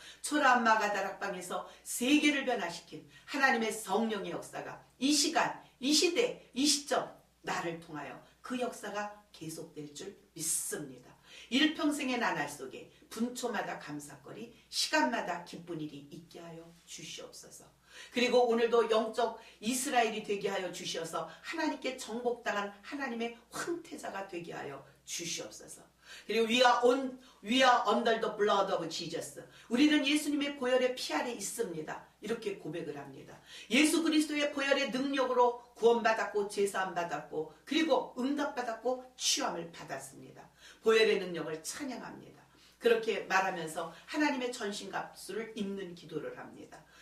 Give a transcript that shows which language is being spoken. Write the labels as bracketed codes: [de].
[ko] 초라한마가 다락방에서 세계를 변화시킨 하나님의 성령의 역사가 이 시간, 이 시대, 이 시점 나를 통하여 그 역사가 계속될 줄 믿습니다. 일평생의 나날 속에 분초마다 감사거리, 시간마다 기쁜 일이 있게 하여 주시옵소서. 그리고 오늘도 영적 이스라엘이 되게 하여 주시어서 하나님께 정복당한 하나님의 황태자가 되게 하여 주시옵소서. 그리고 [en] we are under the blood of Jesus. [ko] 우리는 예수님의 보혈의 피 아래 있습니다. 이렇게 고백을 합니다. 예수 그리스도의 보혈의 능력으로 구원받았고 제사함 받았고 그리고 응답받았고 취함을 받았습니다. 보혈의 능력을 찬양합니다. 그렇게 말하면서 하나님의 전신갑주를 입는 기도를 합니다.